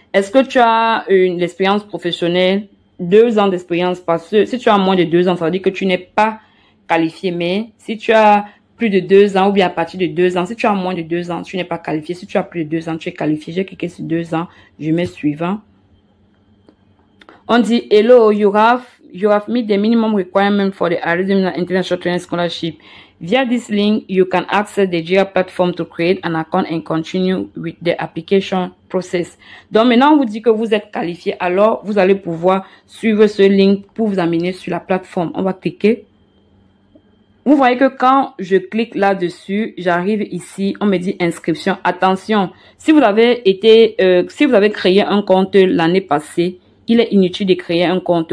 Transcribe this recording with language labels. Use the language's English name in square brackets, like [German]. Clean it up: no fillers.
[French] Est-ce que tu as une expérience professionnelle? 2 ans d'expérience, parce que si tu as moins de 2 ans, ça veut dire que tu n'es pas qualifié. Mais si tu as plus de 2 ans ou bien à partir de 2 ans, si tu as moins de 2 ans, tu n'es pas qualifié. Si tu as plus de 2 ans, tu es qualifié. J'ai cliqué sur 2 ans, je mets suivant. On dit hello, [English] you have met the minimum requirement for the Arizona International Training Scholarship. Via this link, you can access the JIA platform to create an account and continue with the application process. [French] Donc maintenant, on vous dit que vous êtes qualifié, alors vous allez pouvoir suivre ce link pour vous amener sur la plateforme. On va cliquer. Vous voyez que quand je clique là-dessus, j'arrive ici, on me dit inscription. Attention, si vous avez créé un compte l'année passée, il est inutile de créer un compte.